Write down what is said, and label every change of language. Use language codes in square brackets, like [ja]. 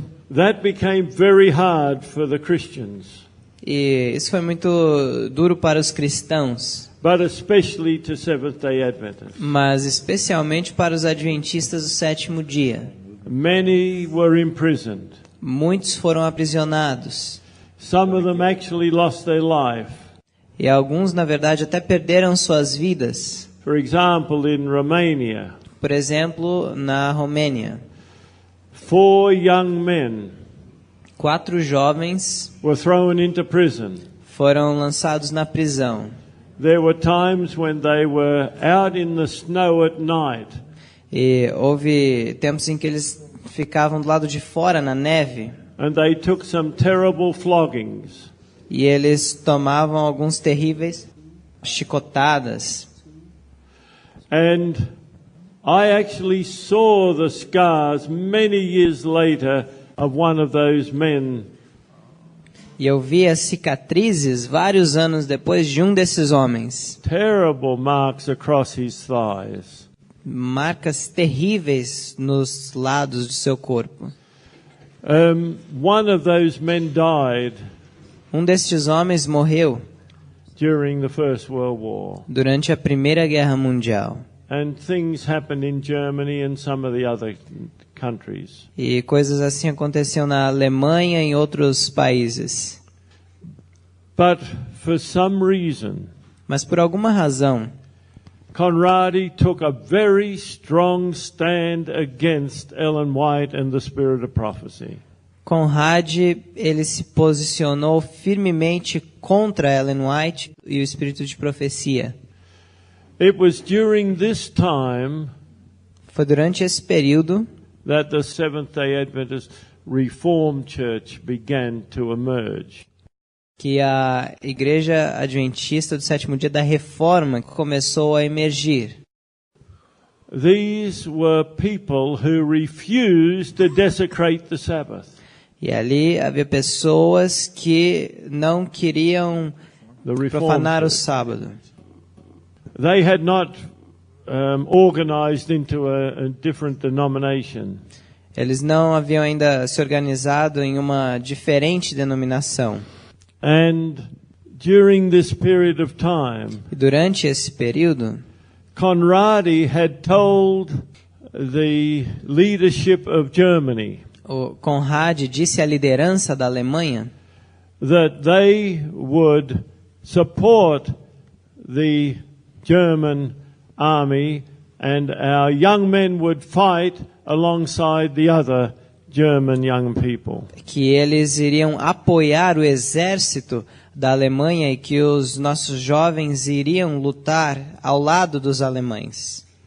[en] That became very hard for the Christians, [pt] E isso foi muito duro para os cristãos, [en] but especially to Seventh-day Adventists. [pt] mas especialmente para os adventistas do sétimo dia. [en] Many were imprisoned. [pt] Muitos foram aprisionados. [en] Some of them actually lost their life. [pt] E alguns, na verdade, até perderam suas vidas. [en] For example, in Romania, [pt] Por exemplo, na Romênia, [en] 4 young men [pt] 4 jovens [en] were thrown into prison. [pt] foram lançados na prisão. [en] There were times when they were out in the snow at night, [pt] E houve tempos em que eles ficavam do lado de fora na neve [en] and they took some terrible floggings. [pt] e eles tomavam alguns terríveis chicotadas. [en] And I actually saw the scars many years later of one of those men. [pt] E eu vi as cicatrizes vários anos depois de um desses homens. [en] Terrible marks across his thighs. [pt] Marcas terríveis nos lados do seu corpo. [en] One of those men died [pt] Um destes homens morreu [en] during the First World War. [pt] durante a Primeira Guerra Mundial. [en] And things happened in Germany and some of the other countries. [pt] E coisas assim aconteciam na Alemanha e em outros países. [en] But for some reason, [pt] Mas por alguma razão, [en] Conrad took a very strong stand against Ellen White and the spirit of prophecy. [pt] Conrad ele se posicionou firmemente contra Ellen White e o espírito de profecia. [en] It was during this time [pt] Foi durante esse período [en] that the Seventh-day Adventist Reformed Church began to emerge. [pt] que a igreja adventista do sétimo dia da Reforma começou a emergir. [en] These were people who refused to desecrate the Sabbath. [pt] E ali havia pessoas que não queriam profanar o sábado. [en] They had not organized into a different denomination. [pt] Eles não haviam ainda se organizado em uma diferente denominação. [en] And during this period of time, [pt] E durante esse período, [en] Conrad had told the leadership of Germany [pt] o Conrad disse à liderança da Alemanha [en] that they would support the German army and our young men would fight alongside the other German young people. [pt] que eles iriam apoiar o exército da Alemanha e que os nossos jovens iriam lutar ao lado dos alemães.